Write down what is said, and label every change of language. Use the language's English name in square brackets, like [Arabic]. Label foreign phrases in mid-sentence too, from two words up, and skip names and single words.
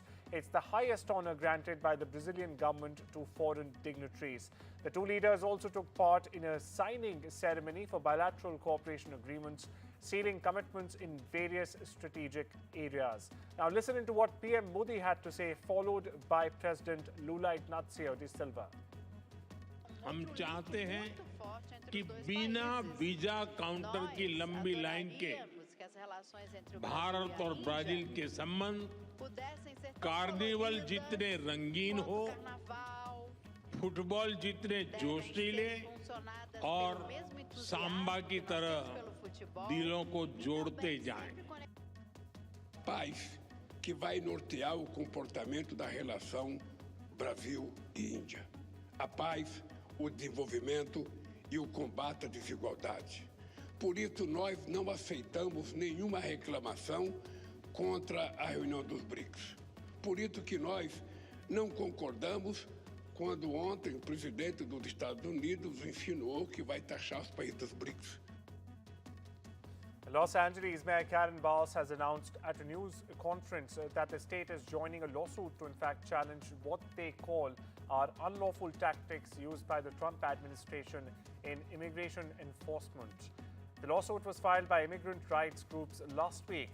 [English] It's the highest honor granted by the Brazilian government to foreign dignitaries. The two leaders also took part in a signing ceremony for bilateral cooperation agreements, sealing commitments in various strategic areas. Now, listen into what PM Modi had to say, followed by President Lula Inácio da Silva. [Hindi] हम चाहते हैं कि बिना वीजा काउंटर की लंबी लाइन के भारत और ब्राजील के संबंध कार्निवल जितने रंगीन हो, फुटबॉल जितने जोशीले और सांबा की तरह दिलों को जोड़ते जाएं. [Portuguese] Paz que vai nortear o comportamento da relação Brasil e Índia. A paz, o desenvolvimento e o combate à desigualdade. Por isso, nós não aceitamos nenhuma reclamação contra a reunião dos BRICS. Por isso que nós não concordamos quando ontem o presidente dos Estados Unidos insinuou que vai taxar os países dos BRICS. [English] Los Angeles Mayor Karen Bass has announced at a news conference that the state is joining a lawsuit to in fact challenge what they call are unlawful tactics used by the Trump administration in immigration enforcement. The lawsuit was filed by immigrant rights groups last week.